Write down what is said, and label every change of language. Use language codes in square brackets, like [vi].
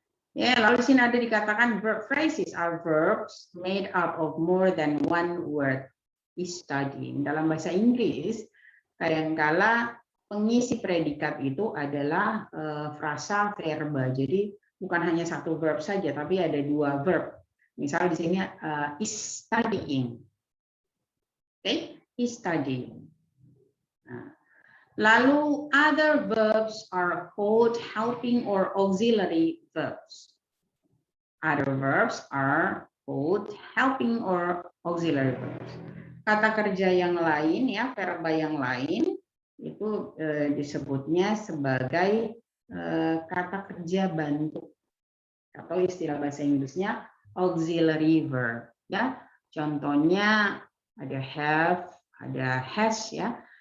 [en] Ya, [id] lalu di sini ada dikatakan [en] verb phrases are verbs made up of more than one word. Studying. [id] Dalam bahasa Inggris, kadangkala pengisi predikat itu adalah frasa verba. Jadi bukan hanya satu verb saja, tapi ada dua verb. Misal di sini [en] is studying. Okay, is studying. [id] Nah, lalu [en] other verbs are called helping or auxiliary verbs. Other verbs are called helping or auxiliary verbs. [id] Kata kerja yang lain ya, verba yang lain itu disebutnya sebagai kata kerja bantu atau istilah bahasa Inggrisnya auxiliary verb ya. Contohnya ada have, ada has ya.